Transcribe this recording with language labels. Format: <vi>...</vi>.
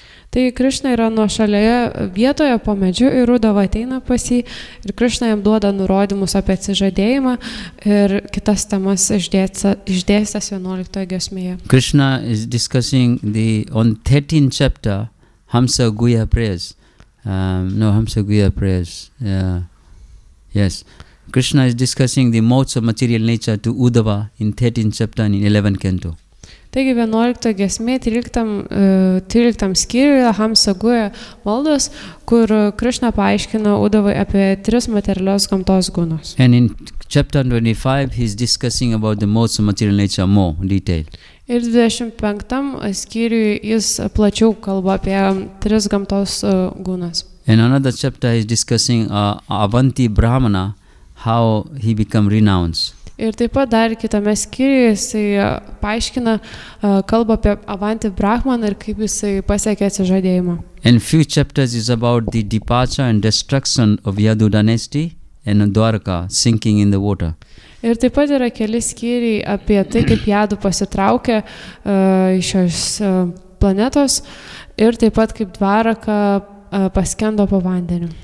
<lt>Tai Krišna yra nuošalioje vietoje po medžiu ir Uddhava ateina pas jį ir Krišna jam duoda nurodymus apie atsižadėjimą ir kitas temas išdėstęs 11 giesmėje.</lt> <en>Krishna is discussing on 13th chapter Hamsa Guhya prayers. Hamsa Guhya prayers. Yes. Krishna is discussing the modes of material nature to Uddhava in 13th chapter and in 11th canto.</en> <lt>Taigi 11 giesmė 13 skyriuje Hamsa Guhya maldos, kur Krishna paaiškina Uddhavai apie 3 materialios gamtos gunas.</lt> <en>And in chapter 25 he is discussing about the modes of material nature more detail.</en> <lt>Ir 25 skyriuje jis plačiau kalba apie 3 gamtos gunas.</lt> <en>In another chapter he is discussing Avanti Brahmana, how he become renounced.</en> <lt>Ir taip pat dar kitame skyriuje jisai paaiškina, kalba apie Avanti Brahmaną ir kaip jisai pasiekė atsižadėjimą.</lt> <en>And few chapters is about the departure and destruction of Yadu dynasty and Dwarka sinking in the water.</en> <lt>Ir taip pat yra keli skyriai apie tai, kaip Jadų pasitraukė iš šios planetos ir taip pat kaip Dvaraka paskendo po vandeniu.</lt>